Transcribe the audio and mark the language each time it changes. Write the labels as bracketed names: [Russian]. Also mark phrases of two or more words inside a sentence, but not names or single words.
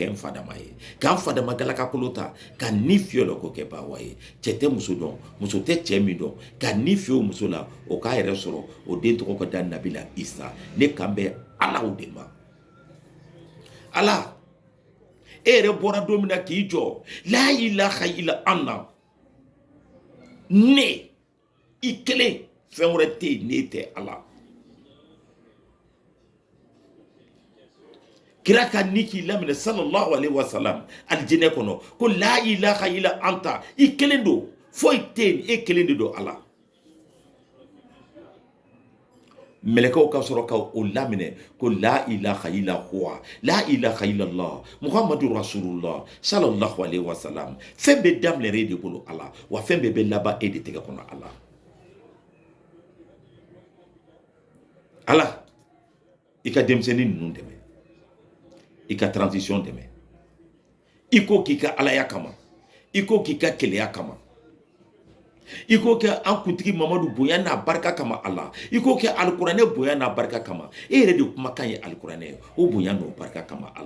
[Bambara] n fadama ye k'an fadama galakakolo ta ka ni fiyɛ o la k'o kɛ bawa ye cɛ tɛ muso dɔn muso tɛ cɛ min dɔn ka ni fiyɛ o muso la o k'a yɛrɛ sɔrɔ o den tɔgɔ ka da Nabila Isa ne kan bɛ Ala o de ma Ala e yɛrɛ bɔra don min na k'i jɔ [Arabic] لا إله إلا أنا [Bambara] ne i kelen fɛn wɛrɛ tɛ yen n'e tɛ Ala. Kira ka ni k'i laminɛ [Arabic] صلى الله عليه وسلم [Bambara] alijinɛ kɔnɔ ko [Arabic] لا إله إلا أنت, [Bambara] i kelen don, foyi tɛ yen, e kelen de don Ala. Mɛlɛkɛw ka sɔrɔ ka o laminɛ ko [Arabic] لا إله إلا هو لا إله إلا الله محمد رسول الله صلى الله عليه وسلم. [Bambara] Fɛn bɛ daminɛ e de bolo Ala, wa fɛn bɛɛ bɛ laban e de tɛgɛ kɔnɔ Ala. Ala, i ka denmisɛnnin ninnu dɛmɛ, i ka transition dɛmɛ, i ko k'i ka alaya kama, i ko k'i ka keleya kama, i ko kɛ an kuntigi Mamadu bonya n'a barika kama Ala, i ko kɛ alikuranɛ bonya n'a barika kama, e yɛrɛ de kumakan ye alikuranɛ ye, o bonya n'o barika kama Ala.